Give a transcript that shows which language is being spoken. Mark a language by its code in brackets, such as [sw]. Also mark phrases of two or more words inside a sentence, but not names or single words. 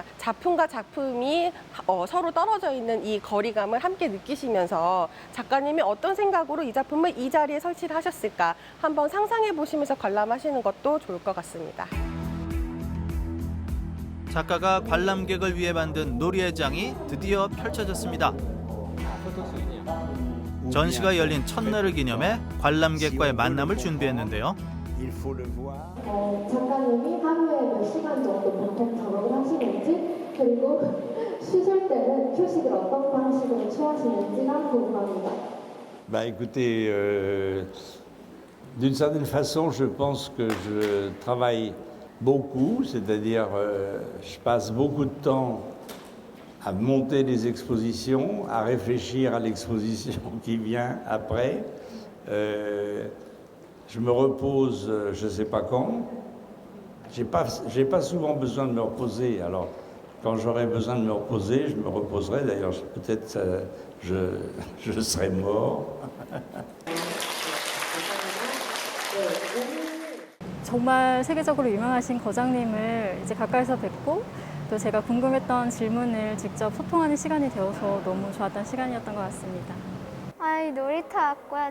[ko] 작품과 작품이 서로 떨어져 있는 이 거리감을 함께 느끼시면서 작가님이 어떤 생각으로 이 작품을 이 자리에 설치를 하셨을까 한번 상상해 보시면서 관람하시는 것도 좋을 것 같습니다. 작가가 관람객을 위해 만든 놀이의 장이 드디어 펼쳐졌습니다. 전시가 열린 첫날을 기념해 관람객과의 만남을 준비했는데요. [fr] Il faut le voir. [ko] 작가님이 하루에 몇 시간 정도 보통 작업을 하시는지, 그리고 쉬실 때는 휴식을 어떤 방식으로 취하시는지가 궁금합니다. [fr] Bah écoutez, d'une certaine façon, je pense que je travaille beaucoup, c'est-à-dire je passe beaucoup de temps à monter des expositions, à réfléchir à l'exposition qui vient après. Je me repose, je ne sais pas quand. J'ai pas souvent besoin de me reposer. Alors, quand j'aurai besoin de me reposer, je me reposerai. D'ailleurs, peut-être je serai mort. [ko] 정말 세계적으로 유명하신 거장님을 이제 가까이서 뵙고 또 제가 궁금했던 질문을 직접 소통하는 시간이 되어서 너무 좋았던 시간이었던 것 같습니다. 놀이터 왔고요.